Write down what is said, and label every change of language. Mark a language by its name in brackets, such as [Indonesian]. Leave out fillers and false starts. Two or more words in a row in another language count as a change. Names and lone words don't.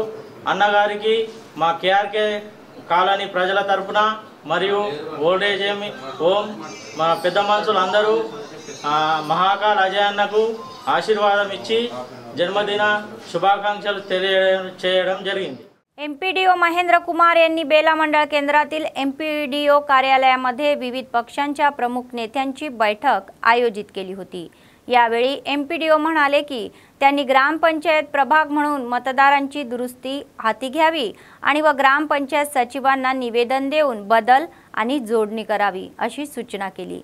[Telugu] అన్నగారికి మా కేఆర్కే కాలనీ ప్రజల తరపున మరియు ఓల్డేజ్ హోమ్ మా పెద్ద మనుషులు అందరూ మహాకాల్ అజయ్ అన్నకు ఆశీర్వాదం ఇచ్చి జన్మదిన శుభాకాंक्षలు తెలియజేయడం జరిగింది. [Marathi] एमपीडीओ महेंद्र कुमार यांनी बेला मंडळ केंद्रातील एमपीडीओ कार्यालयामध्ये विविध पक्षांच्या प्रमुख नेत्यांची बैठक आयोजित केली होती. यावेळी एमपीडीओ म्हणाले की त्यांनी ग्रामपंचायत प्रभाग म्हणून मतदारांची दुरुस्ती हाती घ्यावी आणि व ग्रामपंचायत सचिवांना निवेदन देऊन बदल आणि जोडणी करावी अशी सूचना केली.